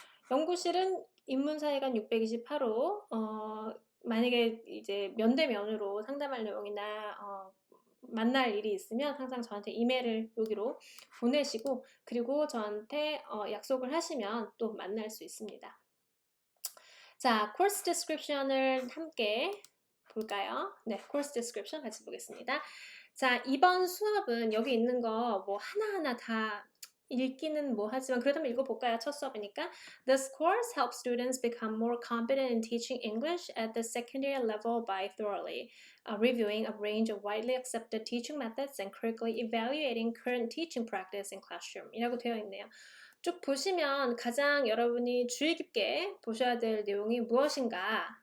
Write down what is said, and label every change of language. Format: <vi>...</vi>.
<ko>연구실은 인문사회관 628호 만약에 이제 면대면으로 상담할 내용이나 만날 일이 있으면 항상 저한테 이메일을 여기로 보내시고 그리고 저한테 약속을 하시면 또 만날 수 있습니다. 자, 코र्스 디스크립션을 함께 볼까요? 네, 코र्스 디스크립션 같이 보겠습니다. 자, 이번 수업은 여기 있는 거 뭐 하나하나 다 읽기는 뭐 하지만 그렇다면 읽어볼까요? 첫 수업이니까.</ko> <en>This course helps students become more competent in teaching English at the secondary level by thoroughly reviewing a range of widely accepted teaching methods and critically evaluating current teaching practice in classroom</en> <ko>이라고 되어 있네요. 쭉 보시면 가장 여러분이 주의 깊게 보셔야 될 내용이 무엇인가?</ko>